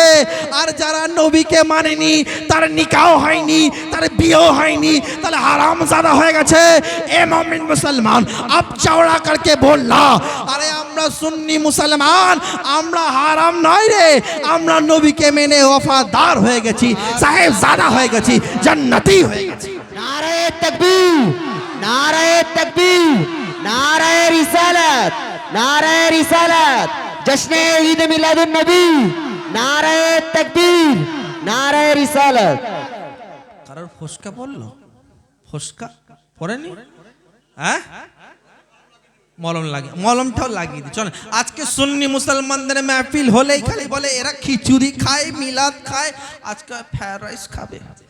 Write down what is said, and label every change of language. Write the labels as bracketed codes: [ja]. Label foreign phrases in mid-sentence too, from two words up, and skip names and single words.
[bn] আর যারা নবীকে মানেনি, তার নিকাহ হয়নি, তার বিয়েও হয়নি, তাহলে হারাম জাদা হয়ে গেছে। এ মুমিন মুসলমান, [hi] आप चौड़ा करके [bn] বললা, আরে আমরা সুন্নি মুসলমান, আমরা হারাম নয় রে, আমরা নবীকে মেনে ওফাদার হয়ে গেছি, সাহেব জাদা হয়ে গেছি, জান্নাতি হয়ে গেছি। [hi] नारे तकबीर, नारे तकबीर, नारे रिसालत, नारे रिसालत, जश्न ईद मिलादुन नबी, नारे तकबीर, नारे रिसालत। [bn] কারোর ফসকা পড়লো? ফসকা পড়েনি? হ্যাঁ, মলম লাগে, মলমটাও লাগিয়ে দিই। চল, আজকে সুন্নি মুসলমানদের মাহফিল হলেই খালি বলে এরা খিচুড়ি খায়, মিলাদ খায়, আজকে ফ্রাইড রাইস খাবে।